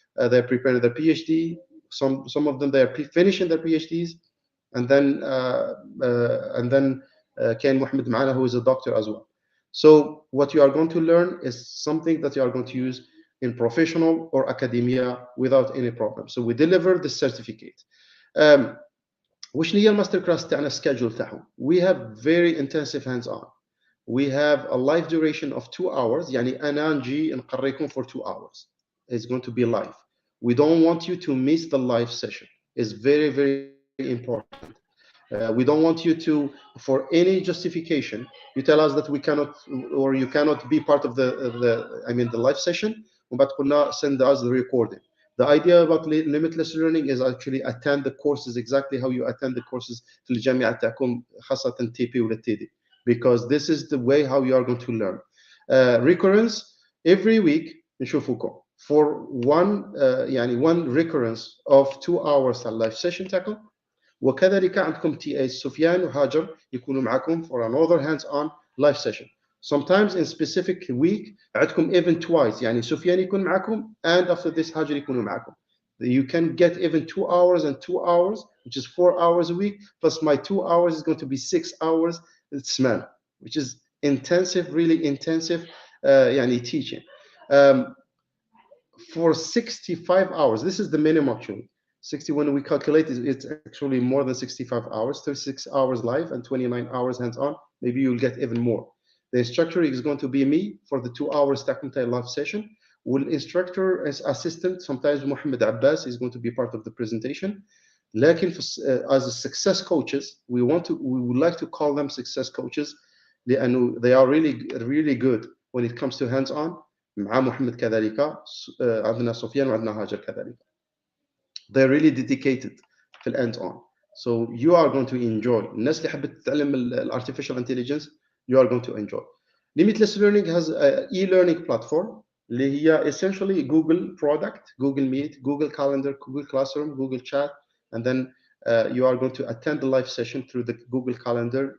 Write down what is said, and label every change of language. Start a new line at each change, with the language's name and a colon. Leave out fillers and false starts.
English: They're preparing their PhD. Some of them they are finishing their PhDs, and then Ken Mohammed Maana, who is a doctor as well. So what you are going to learn is something that you are going to use in professional or academia without any problem. So we deliver the certificate.
Arabic: وشنو هي الماستر كلاس تاعنا schedule تاعهم؟
English: We have very intensive hands-on. We have a live duration of 2 hours.
Arabic: يعني أنا نجي نقريكم
English: for 2 hours. It's going to be live. We don't want you to miss the live session. It's very, very important. We don't want you to, for any justification, you tell us that we cannot, or you cannot be part of the live session.
Arabic: وبعد قلنا
English: send us the recording. The idea about limitless learning is actually attend the courses exactly how you attend the courses
Arabic: في الجامعة تاعكم خاصة
English: TP ولا TD, because this is the way how you are going to learn. Recurrence every week
Arabic: نشوفوكم
English: for one recurrence of 2 hours على live session تاعكم.
Arabic: وكذلك عندكم TAs سفيان وهاجر يكونوا معكم
English: for another hands-on live session. Sometimes in specific week عندكم even twice.
Arabic: يعني سفيان يكون معكم
English: and after this
Arabic: هاجر يكونوا معكم.
English: You can get even 2 hours and 2 hours, which is 4 hours a week, plus my 2 hours is going to be 6 hours سمان, which is intensive, really intensive يعني teaching. For 65 hours, this is the minimum actually. 60, when we calculate it, it's actually more than 65 hours, 36 hours live and 29 hours hands-on. Maybe you'll get even more. The instructor is going to be me for the 2 hours technical live session. Will instructor as assistant, sometimes Mohammed Abbas is going to be part of the presentation.
Arabic: لكن
English: as a success coaches, we would like to call them success coaches
Arabic: لأنه
English: they are really good when it comes to hands-on.
Arabic: مع محمد كذلك عندنا سفيان وعندنا هاجر كذلك.
English: They're really dedicated في الend on. So you are going to enjoy.
Arabic: الناس اللي حبت تتعلم
English: artificial intelligence, you are going to enjoy. Limitless Learning has an e-learning platform
Arabic: اللي هي
English: essentially Google product, Google Meet, Google Calendar, Google Classroom, Google Chat, and then you are going to attend the live session through the Google Calendar.